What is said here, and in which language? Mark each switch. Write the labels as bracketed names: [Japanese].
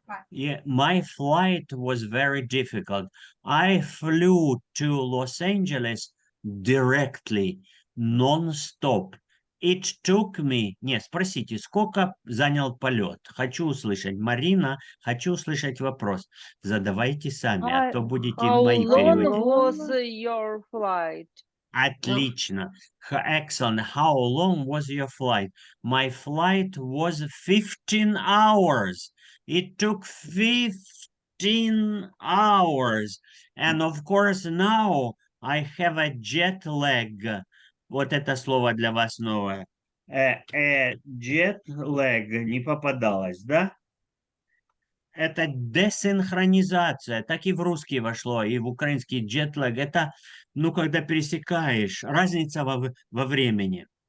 [English] Yeah, my flight was very difficult. I flew to Los Angeles directly, non-stop. It took me... [Russian] Не, спросите, сколько занял полет? Хочу услышать. Марина, хочу услышать вопрос. Задавайте сами, а то будете [English] How [Russian] мои [English] long [Russian] переводить. [English] was your flight? [Russian] Отлично. [English] Excellent. How long was your flight? My flight was 15 hours. It took 15 hours. And of course, now I have a jet lag. [Russian] Вот это слово для вас новое. Jet lag не попадалось, да? Это десинхронизация, так и в русский вошло, и в украинский джетлаг. Это, ну, когда пересекаешь, разница во времени.